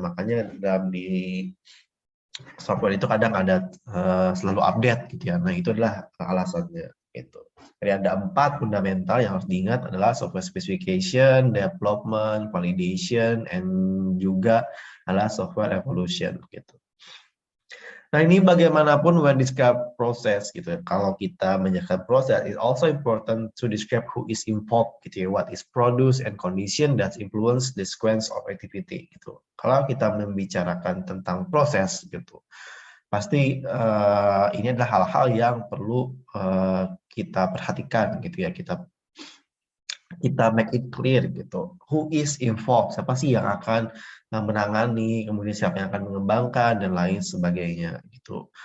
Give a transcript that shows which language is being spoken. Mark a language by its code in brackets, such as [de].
[id] Makanya dalam di software itu kadang ada selalu update gitu ya. Nah, itu adalah alasannya gitu. Jadi ada 4 fundamental yang harus diingat adalah software specification, development, validation, and juga adalah software evolution gitu. Nah, ini bagaimanapun when describe proses gitu ya. Kalau kita menjelaskan proses, [en] it's also important to describe who is involved gitu ya, what is produced and condition that influence the sequence of activity gitu. [id] Kalau kita membicarakan tentang proses gitu, pasti ini adalah hal-hal yang perlu kita perhatikan gitu ya, kita [en] make it clear [id] gitu. [en] Who is involved? [id] Siapa sih yang akan menangani, kemudian siapa yang akan mengembangkan dan lain sebagainya gitu.